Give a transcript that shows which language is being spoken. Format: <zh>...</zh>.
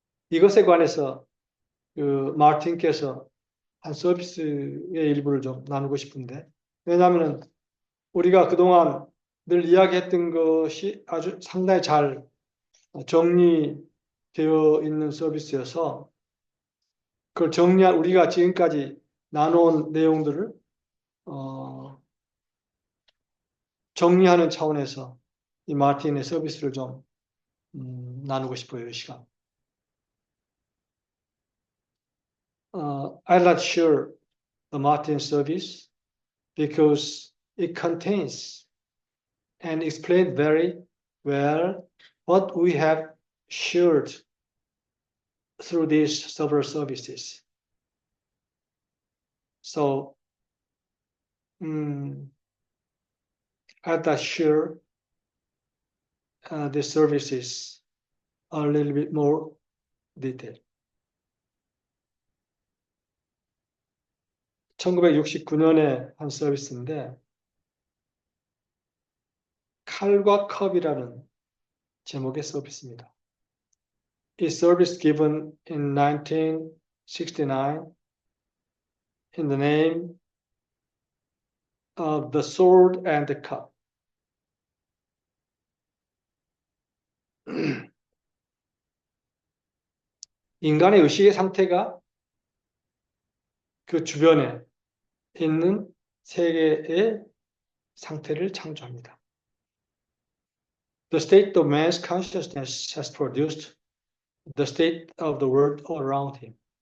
<ko>이것에 관해서 그 마틴께서 한 서비스의 일부를 좀 나누고 싶은데, 왜냐하면 우리가 그동안 늘 이야기했던 것이 아주 상당히 잘 정리되어 있는 서비스여서 그걸 우리가 지금까지 나눠온 내용들을 정리하는 차원에서 이 마틴의 서비스를 좀 나누고 싶어요, 이 시간.</ko> <en>I like share the Martin service because it contains and explains very well what we have shared through these several services. So I'd like share the services a little bit more detail.</en> <ko>1969년에 한 서비스인데 칼과 컵이라는 제목의 서비스입니다.</ko> <en>이 service given in 1969 in the name of the sword and the cup.</en> <ko>인간의 의식의 상태가 그 주변에 있는 세계의 상태를 창조합니다.</ko> <en>The state of man's consciousness has produced the state of the world around him.</en>